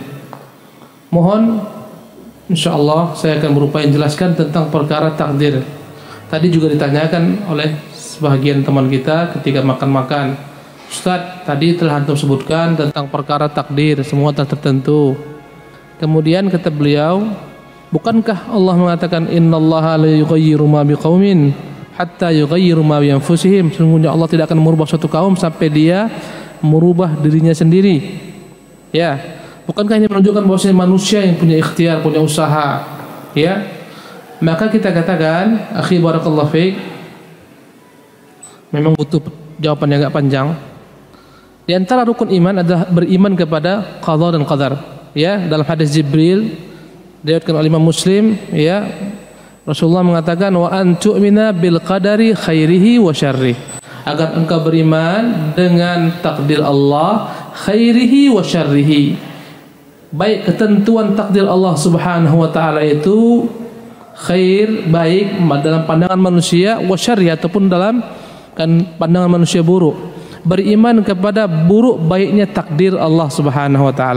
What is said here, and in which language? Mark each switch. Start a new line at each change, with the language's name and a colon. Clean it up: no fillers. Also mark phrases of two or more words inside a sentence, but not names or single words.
Indonesian: Mohon insyaallah saya akan berupaya menjelaskan tentang perkara takdir. Tadi juga ditanyakan oleh sebagian teman kita ketika makan-makan, Ustaz, tadi telah antum sebutkan tentang perkara takdir, semua telah tertentu. Kemudian kata beliau, bukankah Allah mengatakan
Arabic: إن الله لا يغير ما بقوم حتى يغيروا ما بأنفسهم?
Indonesian: Sesungguhnya Allah tidak akan merubah suatu kaum sampai dia merubah dirinya sendiri. Ya, bukankah ini menunjukkan bahwasanya manusia yang punya ikhtiar, punya usaha? Ya, maka kita katakan,
Arabic: أخي بارك الله فيك,
Indonesian: memang butuh jawaban yang agak panjang. Di antara rukun iman adalah beriman kepada qada dan qadar. Ya, dalam hadis Jibril diriwayatkan oleh Imam Muslim, ya, Rasulullah mengatakan
Arabic: وأن تؤمن بالقدر خيره وشره,
Indonesian: agar engkau beriman dengan takdir Allah
Arabic: خيره وشره,
Indonesian: baik ketentuan takdir Allah
Arabic: سبحانه وتعالى
Indonesian: itu khair, baik dalam pandangan manusia,
Arabic: وشره,
Indonesian: ataupun dalam pandangan manusia buruk. Beriman kepada buruk baiknya takdir Allah
Arabic: سبحانه وتعالى.